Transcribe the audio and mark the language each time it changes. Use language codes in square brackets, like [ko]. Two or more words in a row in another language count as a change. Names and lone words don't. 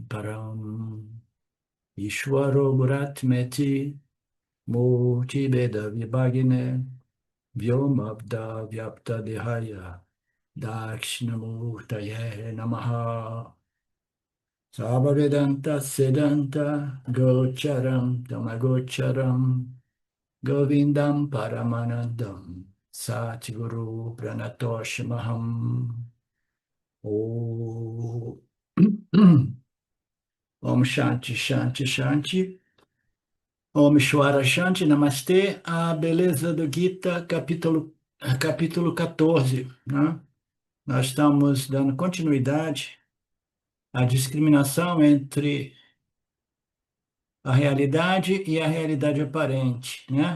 [sa] Param Ishwaro Guratmeti Murti Beda Vibhagine Vyomabda Vyapta Dehaya Dakshinamurtaye Namaha Sabhavedanta Sedanta Gocharam Tamagocharam Govindam Paramanandam Satguru Pranatoshimaham Om Om Shanti Shanti Shanti Om Shwara Shanti Namastê. [pt] A beleza do Gita, capítulo 14, né? Nós estamos dando continuidade à discriminação entre a realidade e a realidade aparente, né?